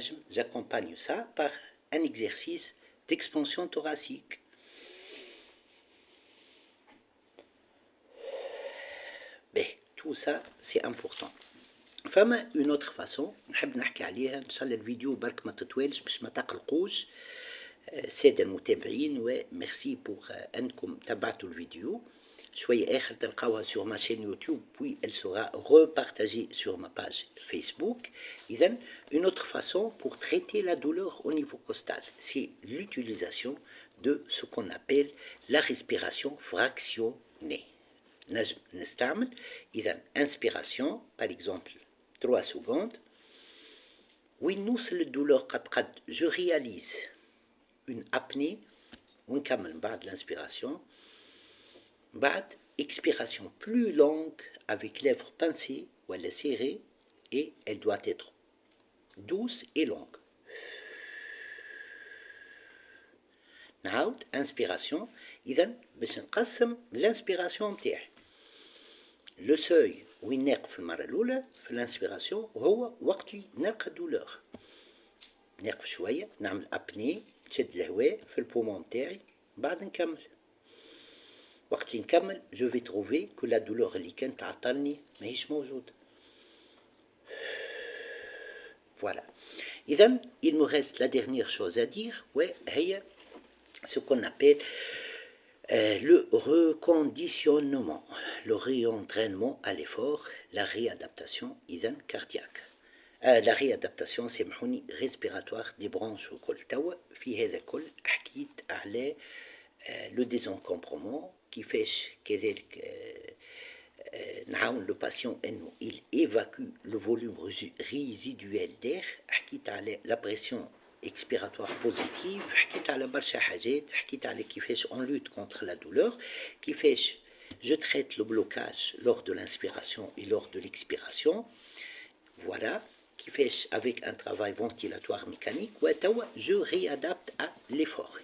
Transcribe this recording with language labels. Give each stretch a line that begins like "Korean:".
French: J'accompagne ça par un exercice d'expansion thoracique. Mais tout ça, c'est important.
Arabic: فما
French: une autre façon
Arabic: نحب نحكي عليها ان شاء الله الفيديو برك ما تطولش باش ما تقلقوش الساده المتابعين وميرسي بور انكم تابعتوا الفيديو شويه اخر تلقاوها
French: sur ma chaîne YouTube puis elle sera repartagée sur ma page Facebook.
Arabic: اذا
French: une autre façon pour traiter la douleur au niveau costal, c'est l'utilisation de ce qu'on appelle la respiration fractionnée.
Arabic: نجم نستعمل اذا
French: inspiration par exemple 3 secondes.
Arabic: وين نوصل للدولور قد
French: je réalise une apnée
Arabic: ونكمل بعد l'inspiration. بعد
French: expiration plus longue avec lèvres pincées ou elle est serrée et elle doit être douce et longue.
Arabic: نعاود inspiration. إذا باش نقسم l'inspiration متاعي. لو سوي وين نقف المرة الأولى في الانسبيراسيون هو وقت اللي نلقى الدولور. نقف شوية نعمل أبني نشد الهواء في البومون متاعي بعد نكمل. وقت اللي نكمل جو في تروفي كو لا دولور اللي كانت تعطلني ماهيش موجودة.
French: فوالا.
Arabic: إذا
French: il me reste la dernière chose à dire
Arabic: وهي
French: ce qu'on appelle le reconditionnement, le réentraînement à l'effort, la réadaptation cardiaque. La réadaptation
Arabic: سامحوني
French: respiratoire des branches
Arabic: وكل. توا في هذا الكل حكيت على le désencombrement كيفاش كذلك نعاون لو باسيون انه
French: il évacue le volume résiduel d'air.
Arabic: حكيت على
French: la pression expiratoire positive.
Arabic: حكيت على برشا حاجات. حكيت على كيفاش
French: on lutte contre la douleur.
Arabic: كيفاش
French: je traite le blocage lors de l'inspiration et lors de l'expiration. Voilà.
Arabic: كيفاش
French: avec un travail ventilatoire mécanique.
Arabic: وتوا
French: je réadapte à l'effort.